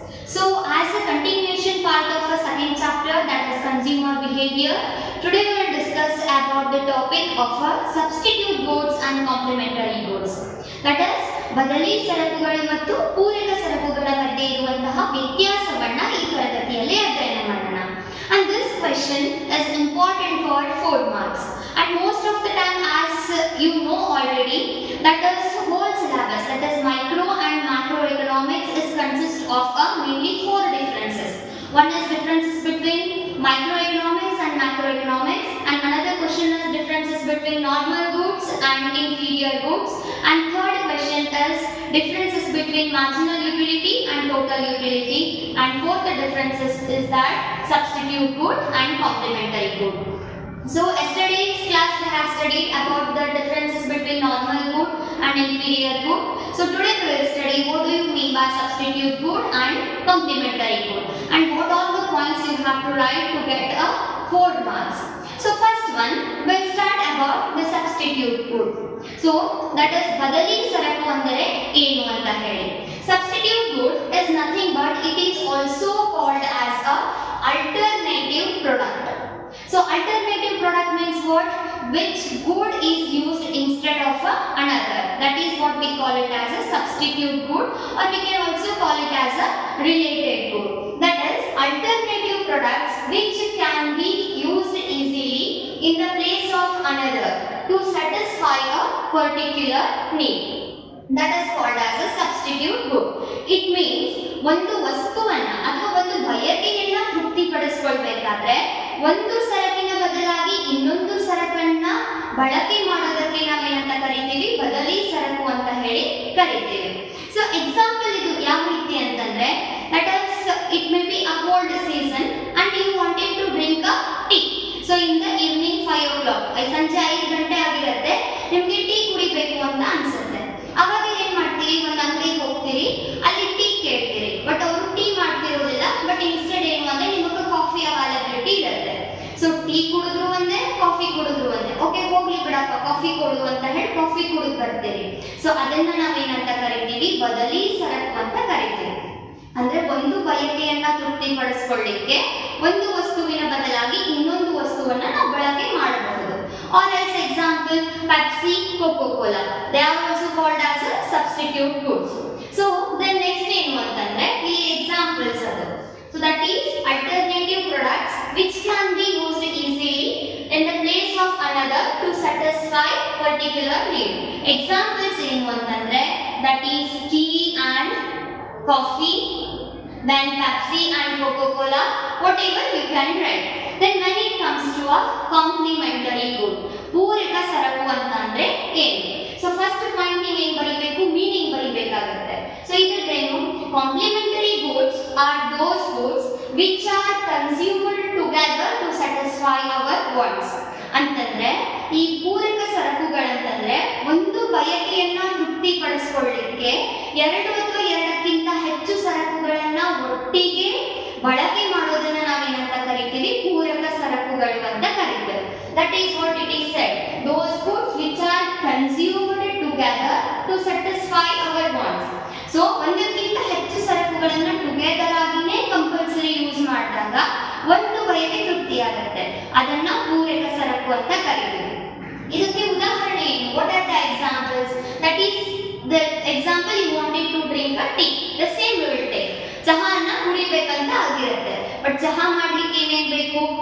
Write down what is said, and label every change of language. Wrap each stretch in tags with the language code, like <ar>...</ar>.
<en>So as a continuation part of a second chapter that is consumer behavior, today we will discuss about the topic of substitute goods and complementary goods.</en> <kn>That is, ಬದಲಿ ಸರಕುಗಳು ಮತ್ತು ಪೂರಕ ಸರಕುಗಳ ಮಧ್ಯೆ ಇರುವಂತಹ ವ್ಯತ್ಯಾಸವನ್ನ ಈ ತರಗತಿಯಲ್ಲಿ ಅಧ್ಯಯನ ಮಾಡೋಣ.</kn> <en>And this question is important for 4 marks. And most of the time, as you know already, that is whole syllabus, that is micro and macroeconomics is consist of mainly 4 differences. One is differences between microeconomics and macroeconomics, and another question is differences between normal goods and inferior goods, and third question is differences between marginal utility and total utility, and fourth differences is that substitute good and complementary good. So yesterday's class we have studied about the differences between normal good and inferior good. So today we will study what do you mean by substitute good and complementary good, and what all the points you have to write to get a 4 marks. So first one, we'll start about the substitute good.</en> <kn>So that is ಬದಲಿ ಸರಕು ಅಂದರೆ ಏನು ಅಂತ ಹೇಳಿ.</kn> <en>Substitute good is nothing but it is also called as a alternative product. So alternative product means what? Which good is used instead of another. That is what we call it as a substitute good, or we can also call it as a related good. That is alternative products which can be used easily in the place of another to satisfy a particular need. That is called as a substitute good. It means</en> <kn>ಒಂದು ವಸ್ತುವನ್ನ ಅಥವಾ ಒಂದು ಬಯಕೆಯನ್ನ ತೃಪ್ತಿಪಡಿಸಿಕೊಳ್ಳಬೇಕಾದ್ರೆ ಒಂದು ಸರಕಿನ ಬದಲಾಗಿ ಇನ್ನೊಂದು ಸರಕನ್ನ ಬಳಕೆ ಮಾಡೋದಕ್ಕೆ ನಾವೇನಂತ ಕರಿತೀವಿ? ಬದಲಿ ಸರಕು ಅಂತ ಹೇಳಿ ಕರಿತೀವಿ.</kn> <en>so example</en> <kn>ಇದು ಯಾವ ರೀತಿ ಅಂತಂದ್ರೆ,</kn> <en>that is it may be a cold season and you wanted to drink a tea. So in the evening 5 o'clock,</en> <kn>ಸಂಜೆ 5 ಗಂಟೆ ಆಗಿರುತ್ತೆ, ನಿಮಗೆ ಟೀ ಕುಡಿಬೇಕು ಅಂತ ಅನ್ಸುತ್ತೆ. ಅವಾಗ ಏನ್ ಮಾಡ್ತೀವಿ? ಒಂದು ಅಂಗಡಿಗೆ ಹೋಗ್ತೀರಿ, ಅಲ್ಲಿ ಟೀ ಕೇಳ್ತೀರಿ, ಬಟ್ ಅವರು ಟೀ ಮಾಡ್ತಿರೋದಿಲ್ಲ, ಬಟ್ ಇನ್ಸ್ಟೆಡ್ ಏನು ಅಂದ್ರೆ ನಿಮಗೆ ಕಾಫಿ ಅವೈಲಬಿಲಿಟಿ ಇರುತ್ತೆ. ಸೊ ಟೀ ಕುಡಿದ್ರು ಒಂದೇ, ಕಾಫಿ ಕುಡಿದ್ರು ಒಂದೇ. ಓಕೆ, ಹೋಗ್ಲಿ ಬಿಡಪ್ಪ, ಕಾಫಿ ಕೊಡು ಅಂತ ಹೇಳಿ ಕಾಫಿ ಕುಡಿದು ಬರ್ತೀರಿ. ಸೊ ಅದನ್ನ ನಾವೇನಂತ ಕರಿತೀವಿ? ಬದಲಿ ಸರಕು ಅಂತ ಕರಿತೀವಿ. ಅಂದ್ರೆ ಒಂದು ಬಯಕೆಯನ್ನ ತೃಪ್ತಿಪಡಿಸಿಕೊಳ್ಳಿಕ್ಕೆ ಒಂದು ವಸ್ತುವಿನ ಬದಲಾಗಿ ಇನ್ನೊಂದು ವಸ್ತುವನ್ನ ನಾವು ಬಳಕೆ ಮಾಡಬಹುದು.</kn> <en>Or else example, Pepsi, Coca-Cola, they are also called as a substitute goods. So then next</en> <kn>ಏನು ಅಂತಂದ್ರೆ ಇಲ್ಲಿ examples ಅದು.</kn> <en>So that is alternative products which can be used easily in the place of another to satisfy particular need. Examples</en> <kn>ಏನು ಅಂತಂದ್ರೆ</kn> <en>that is tea and coffee, then Pepsi and Coca-Cola, whatever you can write. Then when it comes to a complementary good,</en> <kn>ಪೂರಕ ಸರಕು ಅಂತಂದ್ರೆ ಏನು? So first point ನೀವು ಏನು ಬರೀಬೇಕು? Meaning ಬರೀಬೇಕಾಗುತ್ತೆ. So ಇದ್ರದ್ದೇನು?</kn> <en>Complementary goods are those goods which are consumed together to satisfy our wants.</en> <kn>ಅಂತಂದ್ರೆ ಈ ಪೂರಕ ಸರಕುಗಳಂತಂದ್ರೆ ಒಂದು ಬಯಕೆಯನ್ನ ತೃಪ್ತಿಪಡಿಸಿಕೊಳ್ಳಿಕ್ಕೆ ಎರಡು ಅಥವಾ ಎರಡಕ್ಕಿಂತ ಹೆಚ್ಚು ಸರಕುಗಳನ್ನ ಒಟ್ಟಿಗೆ ಬಳಕೆ ಮಾಡೋದನ್ನ ನಾವೇನಂತ ಕರಿತೀವಿ? ಪೂರಕ ಸರಕುಗಳು ಅಂತ ಕರಿತೀವಿ.</kn> <en>That is what it is said. Those goods which are consumed together to satisfy our wants.</en> <kn>So ಒಂದಕ್ಕಿಂತ ಹೆಚ್ಚು ಸರಕುಗಳನ್ನ ಟುಗೆದರ್ ಆಗಿನೇ ಕಂಪಲ್ಸರಿ ಯೂಸ್ ಮಾಡಿದಾಗ ಒಂದು ಬಯಕೆ ತೃಪ್ತಿಯಾಗುತ್ತೆ. ಅದನ್ನ ಪೂರಕ ಸರಕು ಅಂತ ಕರಿತೀವಿ. ಇದಕ್ಕೆ ಉದಾಹರಣೆ ಏನು?</kn> <en>What are the examples? That is the example you wanted to drink a tea. The same we will take.</en> <kn>ಚಹಾನ ಕುಡಿಬೇಕಂತ ಆಗಿರುತ್ತೆ, ಬಟ್ ಚಹಾ ಮಾಡ್ಲಿಕ್ಕೆ ಏನೇನ್ ಬೇಕು?</kn>